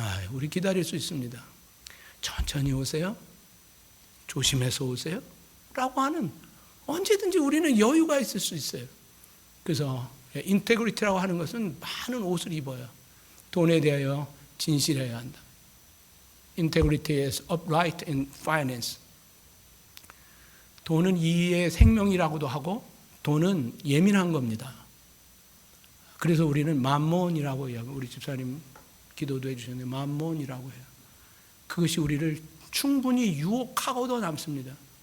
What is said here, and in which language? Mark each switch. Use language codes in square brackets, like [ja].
[ko] 우리 기다릴 수 있습니다. 천천히 오세요. 조심해서 오세요. 라고 하는, 언제든지 우리는 여유가 있을 수 있어요. 그래서 인테그리티라고 하는 것은 많은 옷을 입어요. 돈에 대하여 진실해야 한다. [en] Integrity is upright in finance. [ko] 돈은 이의 생명이라고도 하고, 돈은 예민한 겁니다. 그래서 우리는 맘몬이라고 해요. 우리 집사님 기도도 해주셨는데 맘몬이라고 해요. 그것이 우리를 충분히 유혹하고도 남습니다.